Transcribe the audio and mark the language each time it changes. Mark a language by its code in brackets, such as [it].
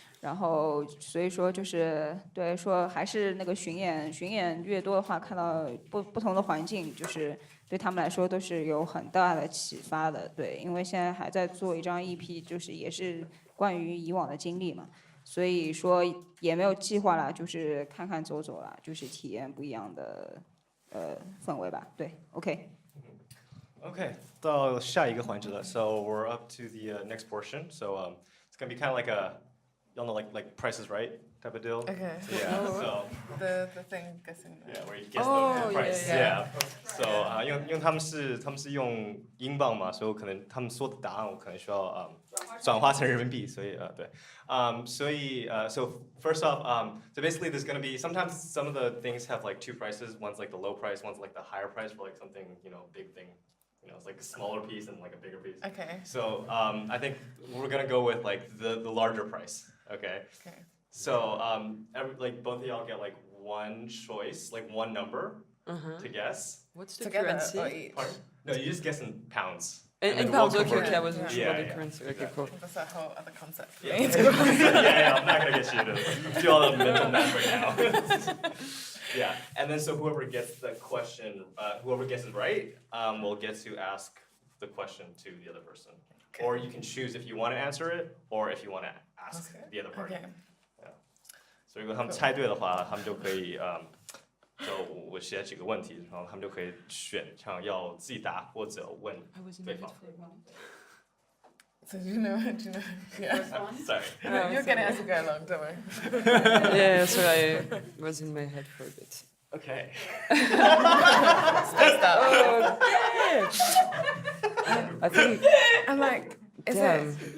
[zh] 然后所以说就是对说还是那个巡演越多的话，看到不同的环境，就是对他们来说都是有很大的启发的。对，因为现在还在做一张 EP， 就是也是关于以往的经历嘛，所以说也没有计划啦，就是看看走走啦，就是体验不一样的氛围吧。对 ，OK。Okay，到下一个环节了 [en] ，So we're up to the next portion. So it's gonna be kind of like y'all know like Price is Right type of deal. Okay. Yeah. So the thing guessing. Yeah, where you guess the price. Yeah. [zh] So 因为他们是用英镑嘛，所以可能他们说的答案我可能需要转化成人民币，所以对。 [en] So first off, so basically there's gonna be sometimes some of the things have like two prices. One's like the low price, one's like the higher price for like something big thing. It's like a smaller piece and like a bigger piece. Okay. So I think we're gonna go with like the larger price. Okay. So like both of y'all get like one choice, like one number to guess. What's the Together currency? or each? Pardon? No, you just guess in pounds. In pounds, okay, I wasn't sure about the currency. Okay, cool. That's a whole other concept for Yeah. me. yeah, I'm not gonna get you to do all the mental math right now. Yeah, and then so whoever gets the question, whoever guesses right, will get to ask the question to the other person. Okay. Or you can choose if you want to answer it, or if you want to ask the other party. Okay. Yeah. [zh] 所以如果他们猜对的话，他们就可以就我写几个问题，然后他们就可以选想要自己答或者问对方。 [en] So do you know? Yeah. Sorry. You'll get it as you go along, don't worry. Yeah, so I was in my head for a bit. Okay. Stressed out. I think. I'm like, is Damn. it?